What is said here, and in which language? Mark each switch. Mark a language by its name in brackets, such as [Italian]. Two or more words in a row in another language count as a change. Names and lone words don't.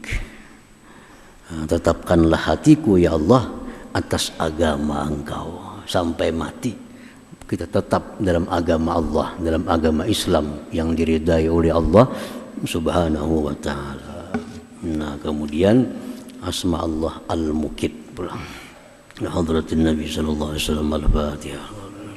[Indonesian] Nah, tetapkanlah hatiku ya Allah atas agama Engkau sampai mati. Kita tetap dalam agama Allah, dalam agama Islam yang diridai oleh Allah [Arabic] سبحانه وتعالى. [Indonesian] Nah, kemudian asma Allah al-Muqit pulang. [Arabic] حضرة النبي صلى الله عليه وسلم, al-Fatihah.